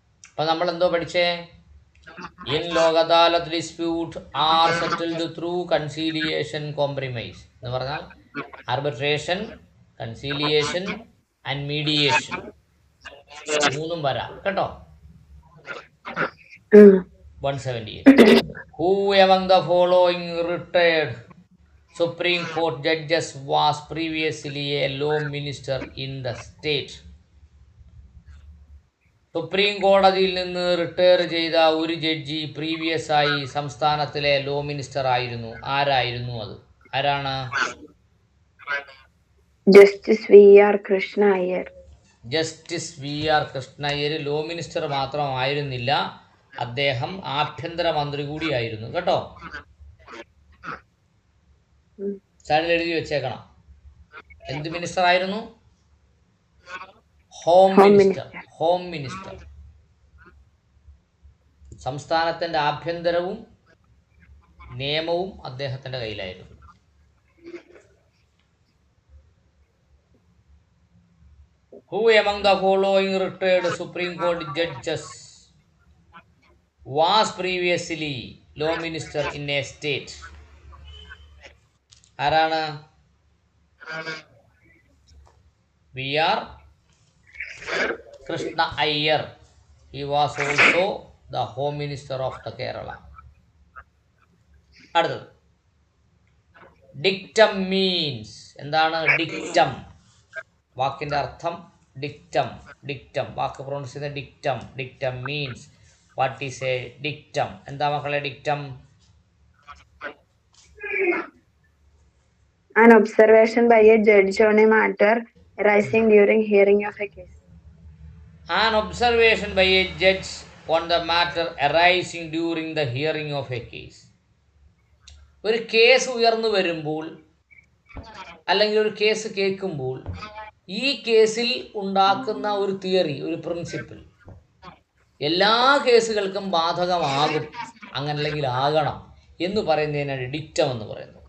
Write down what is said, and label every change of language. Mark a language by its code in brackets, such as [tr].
[ml] അപ്പം നമ്മൾ എന്തോ പഠിച്ചേ? [en] in Lok Adalat dispute are settled through conciliation compromise [ml] എന്ന് പറഞ്ഞാൽ ആർബിട്രേഷൻ, കൺസീലിയേഷൻ ആൻഡ് മീഡിയേഷൻ, മൂന്നും വരാം കേട്ടോ. 178. [en] Who among the following retired Supreme Court judges was previously a law minister in the state? [ml] Supreme കോടതിയിൽ നിന്ന് റിട്ടയർ ചെയ്ത ഒരു ജഡ്ജി പ്രീവിയസ് ആയി സംസ്ഥാനത്തിലെ ലോ മിനിസ്റ്റർ ആയിരുന്നു. ആരായിരുന്നു അത്? ആരാണ്? Justice V R Krishna Iyer. Justice V R Krishna Iyer law minister മാത്രമായിരുന്നില്ല, അദ്ദേഹം ആഭ്യന്തരമന്ത്രി കൂടിയായിരുന്നു കേട്ടോ. സൈഡിൽ എഴുതി വെച്ചേക്കണം. എന്ത് മിനിസ്റ്റർ ആയിരുന്നു? Home minister. Home minister. സംസ്ഥാനത്തിൻ്റെ ആഭ്യന്തരവും നിയമവും അദ്ദേഹത്തിൻ്റെ കയ്യിലായിരുന്നു. [en] Who among the following retired Supreme Court judges was previously law minister in a state? [ml] ആരാണ്? V R Krishna Iyer. [en] He was also the Home Minister of the Kerala. [ml] അടുത്തത്, dictum means. എന്താണ് dictum? വാക്കിൻ്റെ അർത്ഥം dictum. Dictum വാക്ക് pronounce ചെയ്യുന്ന dictum. Dictum means, [en] What is a dictum? [ml] എന്താ മക്കളെ dictum? [en] An observation by a judge on a matter arising during hearing of a case. An observation by a judge on the matter arising during the hearing of a case. [ml] ഒരു case ഉയർന്നു വരുമ്പോൾ അല്ലെങ്കിൽ ഒരു case കേൾക്കുമ്പോൾ ഈ കേസിൽ ഉണ്ടാക്കുന്ന ഒരു തിയറി, ഒരു പ്രിൻസിപ്പിൾ എല്ലാ കേസുകൾക്കും ബാധകമാകും, അങ്ങനല്ലെങ്കിൽ ആകണം എന്ന് പറയുന്നതിനാണ് ഡിക്റ്റം എന്ന് പറയുന്നത്.